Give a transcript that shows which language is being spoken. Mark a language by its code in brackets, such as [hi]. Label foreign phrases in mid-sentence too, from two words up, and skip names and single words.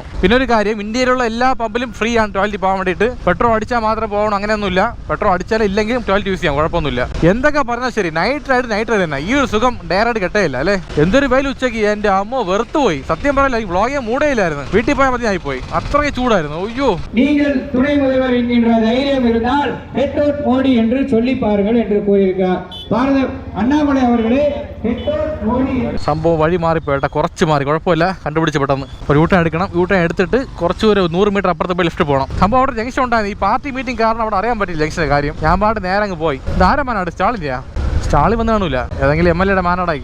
[ml] പിന്നെ ഒരു കാര്യം, ഇന്ത്യയിലുള്ള എല്ലാ പമ്പിലും ഫ്രീ ആണ് ടോയ്ലറ്റിൽ പോകാൻ വേണ്ടിയിട്ട്. പെട്രോൾ അടിച്ചാൽ മാത്രമേ പോകണം, അങ്ങനെയൊന്നുമില്ല. പെട്രോൾ അടിച്ചാലും ഇല്ലെങ്കിലും ടോയ്ലറ്റ് യൂസ് ചെയ്യാം, കുഴപ്പമൊന്നുമില്ല. എന്തൊക്കെ പറഞ്ഞാൽ ശരി, നൈറ്റ് റൈഡ് തന്നെ. ഈ ഒരു സുഖം ഡയറക്റ്റ് കിട്ടയില്ല അല്ലേ. എന്തൊരു വെയിൽ ഉച്ചയ്ക്ക്. എൻ്റെ അമ്മ വെറുത്തു പോയി. സത്യം പറയില്ല, ഈ വ്ളോഗ് മൂടേ ഇല്ലായിരുന്നു. വീട്ടിൽ പോയാൽ മതി ആയിപ്പോയി, അത്രയ്ക്ക് ചൂടായിരുന്നു. അയ്യോ, [ta] நீங்கள் துணை முதல்வர் என்கின்ற தைரியம் இருந்தால் [en] head out [ta] மோடி என்று சொல்லி சொல்லி பாருங்கள் என்று கூறியிருக்கிறார். பாரத அண்ணாமலை அவர்களே [ml] സംഭവം വഴി മാറിപ്പോയിട്ടെ, കുറച്ച് മാറി, കുഴപ്പമില്ല, കണ്ടുപിടിച്ച് പെട്ടെന്ന് ഒരു യൂട്ടേൺ എടുക്കണം. യൂട്ടേൺ എടുത്തിട്ട് കുറച്ച് ഒരു 100 മീറ്റർ അപ്പുറത്ത് പോയി ലെഫ്റ്റ് പോകണം. സംഭവം അവിടെ ജംഗ്ഷൻ ഉണ്ടായിരുന്നു. ഈ പാർട്ടി മീറ്റിംഗ് കാരണം അവിടെ അറിയാൻ പറ്റില്ല ജംഗ്ഷൻ്റെ കാര്യം. ഞാൻ പാട്ട് നേരെ അങ്ങ് പോയി. ഇതാരാ മാനാട്? സ്റ്റാളിൻ്റെയാ? സ്റ്റാളി വന്ന് കാണൂല, ഏതെങ്കിലും MLA മാനാടായി.